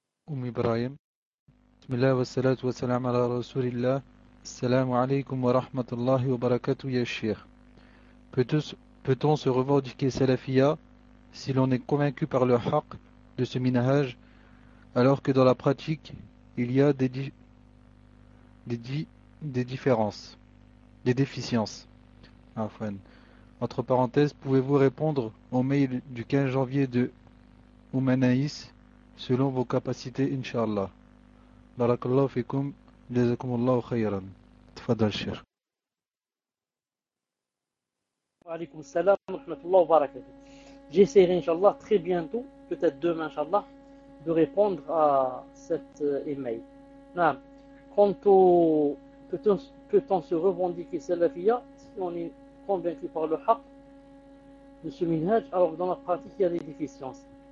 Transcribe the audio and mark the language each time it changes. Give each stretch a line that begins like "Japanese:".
Arabic: أم إبراهيم، بسم الله والصلاة والسلام على رسول الله. السلام عليكم ورحمة الله وبركاته يا شيخ.
French: Peut-on se revendiquer salafia si l'on est convaincu par le haqq de ce minhaj, alors que dans la pratique il y a des différences, des déficiences. Enfin, entre parenthèses, pouvez-vous répondre au mail du 15 janvier de Oumanaïs selon vos capacités, Inch'Allah.
Arabic: Barakallahu fikum, jazakumullahu khayran. Tfadal, Cheikh. وعليكم السلام ورحمة الله وبركاته.
French: J'essaierai inshallah très bientôt, peut-être demain inshallah, de répondre à cet email. Non. Quant au peut-on se revendiquer salafia si on est convaincu par le haqq de ce minhaj, alors dans la pratique il y a des déficiences.